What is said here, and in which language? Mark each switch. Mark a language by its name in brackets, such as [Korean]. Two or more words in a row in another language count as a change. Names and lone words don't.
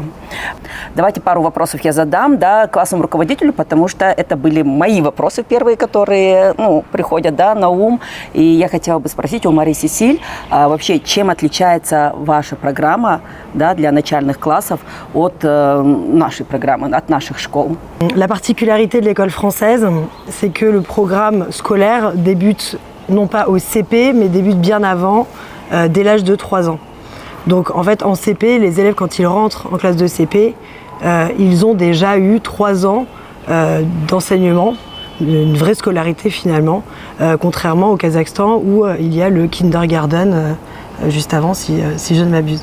[Russian] Давайте пару вопросов я задам, да, классному руководителю, потому что это были мои вопросы первые, которые, ну, приходят, да, на ум. И я хотела бы спросить у Мари Сесиль, вообще, чем отличается ваша программа, да, для начальных классов от нашей программы, от наших школ? [French] La particularité de l'école française, c'est que le programme scolaire débute non pas au CP, mais débute bien avant, dès l'âge de 3 ans. Donc en fait en CP, les élèves quand ils rentrent en classe de CP, ils ont déjà eu 3 ans d'enseignement, une vraie scolarité finalement, contrairement au Kazakhstan où il y a le kindergarten juste avant si je ne m'abuse.